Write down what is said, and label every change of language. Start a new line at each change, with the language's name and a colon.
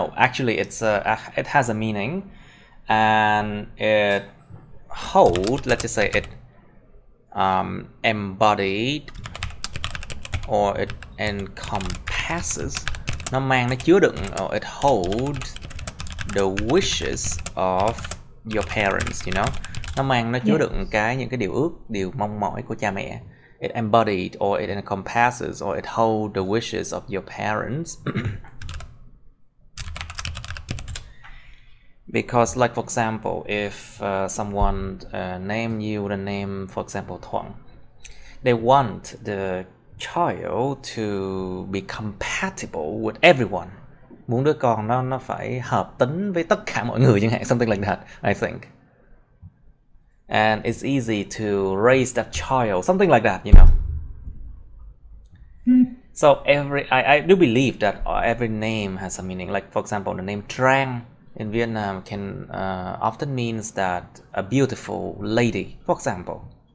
English: No, actually, it has a meaning, and it holds. Let's just say it embodied or it encompasses.
Vietnamese: Nó mang, nó chứa đựng,
English: or it holds the wishes of your parents, you know.
Vietnamese: Nó mang, nó chứa đựng những cái điều ước, điều mong mỏi của cha mẹ.
English: It embodied or it encompasses or it holds the wishes of your parents. Because, like, for example, if someone name you the name, for example, Thuận, they want the child to be compatible with everyone.
Vietnamese: Muốn đứa con nó phải hợp tính với tất cả mọi người chẳng hạn,
English: something like that, I think. And it's easy to raise that child, something like that, you know. So I do believe that every name has a meaning. Like, for example, the name TRAN in Vietnam can often means that a beautiful lady, for example.